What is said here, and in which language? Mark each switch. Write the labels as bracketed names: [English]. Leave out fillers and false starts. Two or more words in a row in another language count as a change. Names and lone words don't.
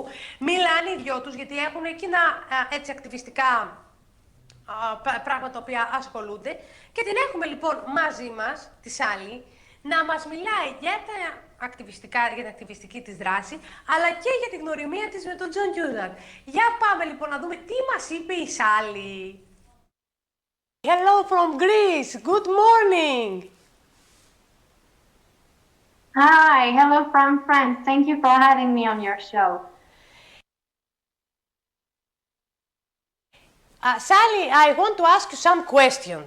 [Greek] Μιλάνε οι δυο τους, γιατί έχουν εκείνα έτσι ακτιβιστικά πράγματα τα οποία ασχολούνται. Και την έχουμε λοιπόν μαζί μας, τη Σάλη, να μας μιλάει για τα ακτιβιστικά, για την ακτιβιστική της δράση, αλλά και για τη γνωριμία της με τον Τζον Κιούζακ. Για πάμε λοιπόν να δούμε τι μας είπε η Σάλη. [English] Hello from Greece. Good morning. Hi, hello from France. Thank you for having me on your show. Sally, I want to ask you some questions.